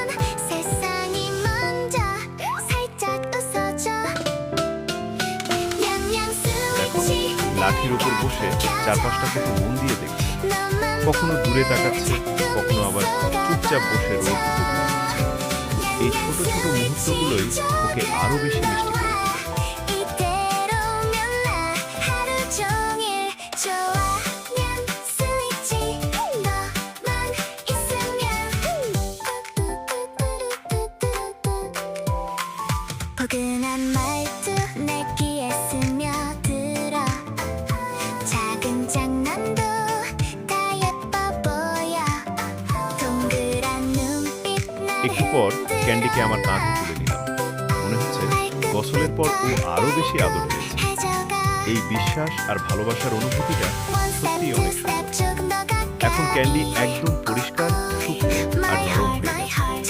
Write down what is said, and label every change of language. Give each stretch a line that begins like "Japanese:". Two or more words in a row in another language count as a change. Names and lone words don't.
Bangla: দেখো, লাঠির উপর বসে চারপাশটা কত মন দিয়ে দেখছে। কখনো দূরে তাকাচ্ছে, কখনো আবার চুপচাপ বসে রোদ উপভোগ করছে। এই ছোট ছোট মুহূর্তগুলোই ওকে আরো বেশি মিষ্টি করে তোলে।
Korean: 포근한 말투 내 귀에 스며들어 작은 장난도 다 예뻐 보여 동그란 눈빛
Bangla: একটু পর ক্যান্ডিকে আমার কাঁধে তুলে নিলাম। মনে হচ্ছে গোসলের পর ও আরো বেশি আদর পেয়েছে। এই বিশ্বাস আর ভালোবাসার অনুভূতিটা সত্যিই অনেক সুন্দর। এখন ক্যান্ডি একদম পরিষ্কার, শুকনো আর নরম হয়ে গেছে।